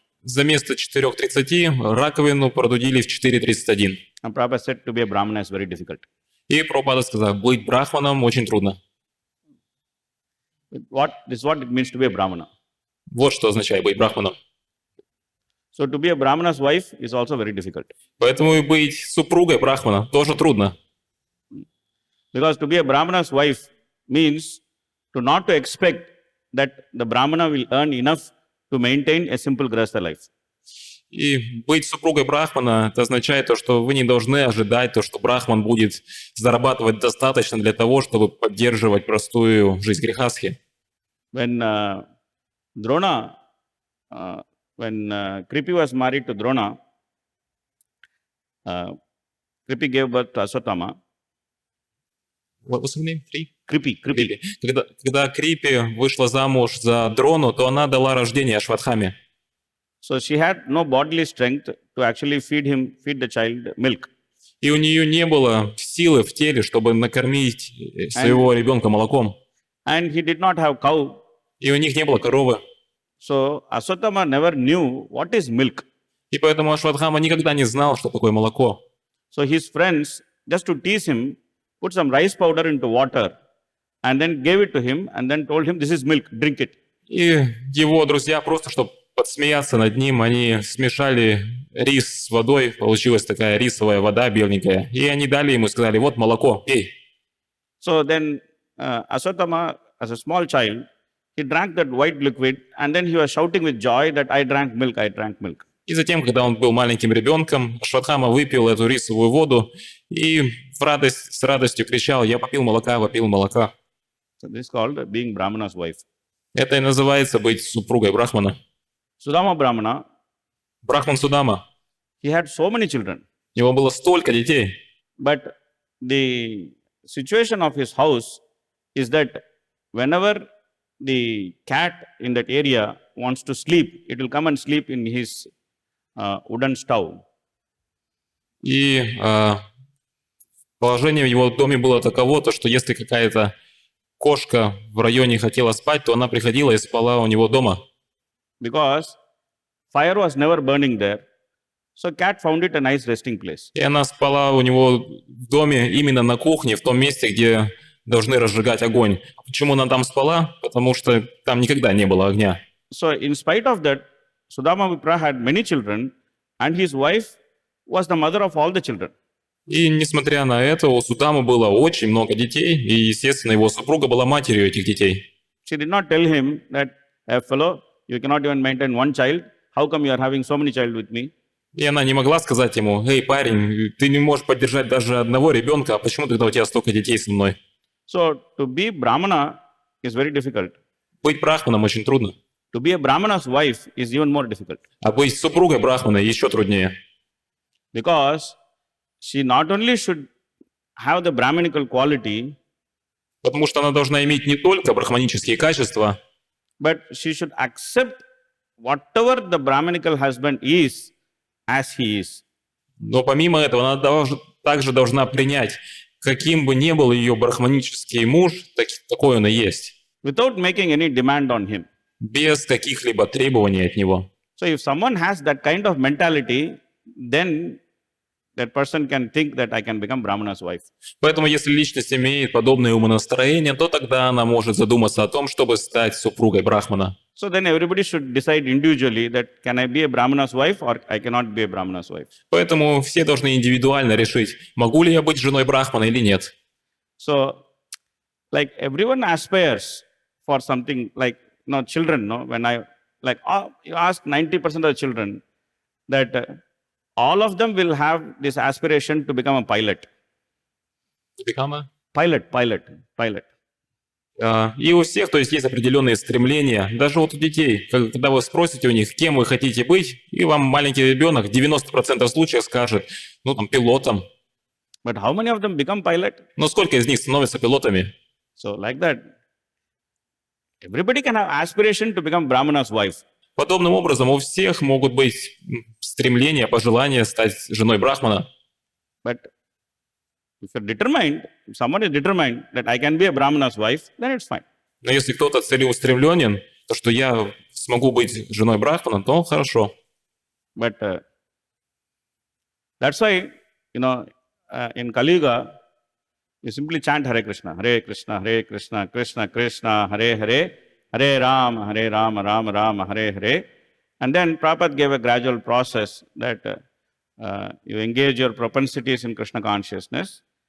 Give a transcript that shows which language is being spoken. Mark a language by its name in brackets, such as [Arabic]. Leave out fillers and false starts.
[Russian] За место 4:30 раковину продудили в 4:31. [English] And Prabhupada said to be a Brahmana is very difficult. [Russian] И Прабхупада сказал, быть брахманом очень трудно. [English] This is what it means to be a Brahmana. [Russian] Вот что означает быть брахманом. [English] So to be a Brahmana's wife is also very difficult. [Russian] Поэтому и быть супругой брахмана тоже трудно. [English] Because to be a Brahmana's wife means not to expect that the Brahmana will earn enough to maintain a simple grihastha life. [Russian] И быть супругой брахмана, это означает то, что вы не должны ожидать то, что брахман будет зарабатывать достаточно для того, чтобы поддерживать простую жизнь грехастхи. [English] When Drona, when Kripi was married to Drona, Kripi gave birth to Aswatthama. What was her name? Kripi. [Russian] Крипи. Когда Крипи вышла замуж за Дрону, то она дала рождение Ашватхаме. [English] So she had no bodily strength to actually feed the child milk. [Russian] И у нее не было силы в теле, чтобы накормить своего ребенка молоком. [English] And he did not have cow. [Russian] И у них не было коровы. [English] So Aswatthama never knew what is milk. [Russian] И поэтому Ашватхама никогда не знал, что такое молоко. [English] So his friends, just to tease him, put some rice powder into water and then gave it to him and then told him, this is milk, drink it. [Russian] И его друзья, просто чтобы подсмеяться над ним, они смешали рис с водой, получилась такая рисовая вода беленькая, и они дали ему и сказали, вот молоко, пей. [English] So then Aswatthama, as a small child, he drank that white liquid and then he was shouting with joy that I drank milk, I drank milk. [Russian] И затем, когда он был маленьким ребенком, Ашватхама выпил эту рисовую воду и с радостью кричал, я попил молока, попил молока. [English] So this is called being Brahmana's wife. [Russian] Это и называется быть супругой брахмана. [English] Sudama Brahmana, [Russian] Брахман Судама, [English] he had so many children, [Russian] у него было столько детей, [English] but the situation of his house is that whenever the cat in that area wants to sleep, it will come and sleep in his wooden stove. [Russian] и положение в его доме было таково, то, что если какая-то кошка в районе хотела спать, то она приходила и спала у него дома. [English] Because fire was never burning there, so cat found it a nice resting place. [Russian] И она спала у него в доме именно на кухне, в том месте, где должны разжигать огонь. Почему она там спала? Потому что там никогда не было огня. [English] So in spite of that, Sudama Vipra had many children and his wife was the mother of all the children. [Russian] И несмотря на это, у Судамы было очень много детей, и, естественно, его супруга была матерью этих детей. [English] She did not tell him that, hey, fellow, you cannot even maintain one child. How come you are having so many children with me? [Russian] И она не могла сказать ему, эй, парень, ты не можешь поддержать даже одного ребенка, а почему тогда у тебя столько детей со мной? [English] So to be Brahmana is very difficult. [Russian] Быть брахманом очень трудно. [English] To be a Brahmana's wife is even more difficult. [Russian] А быть супругой брахмана еще труднее. [English] Because she not only should have the Brahminical quality, [Russian] Потому что она должна иметь не только брахманические качества, [English] but she should accept whatever the Brahminical husband is as he is. [Russian] но помимо этого она также должна принять, каким бы ни был ее брахманический муж, такой он и есть, [English] Without making any demand on him. [Russian] без каких-либо требований от него. [English] So if someone has that kind of mentality, then that person can think that I can become Brahmana's wife. [Russian] Поэтому если личность имеет подобное умонастроение, то тогда она может задуматься о том, чтобы стать супругой брахмана. [English] So then everybody should decide individually that can I be a Brahmana's wife or I cannot be a Brahmana's wife. [Russian] Поэтому все должны индивидуально решить, могу ли я быть женой брахмана или нет. [English] So like everyone aspires for something like, children, when you ask 90% of the children that all of them will have this aspiration to become a pilot. Pilot. [Russian] И у всех, то есть определенные стремления. Даже вот у детей, когда вы спросите у них, кем вы хотите быть, и вам маленький ребенок в 90% случаев скажет, пилотом. [English] But how many of them become pilot? [Russian] Но сколько из них становятся пилотами? [English] So like that, everybody can have aspiration to become Brahmana's wife. [Russian] Подобным образом у всех могут быть стремления, пожелания стать женой брахмана. [English] But if someone is determined that I can be a Brahmana's wife, then it's fine. [Russian] Но если кто-то целеустремленен, то что я смогу быть женой брахмана, то хорошо. [English] But that's why, in Kali Yuga, you simply chant Hare Krishna, Hare Krishna, Hare Krishna, Krishna Krishna, Hare Hare, Hare Rama, Rama Rama, Hare Hare. And then Prabhupada gave a gradual process that you engage your propensities in Krishna consciousness.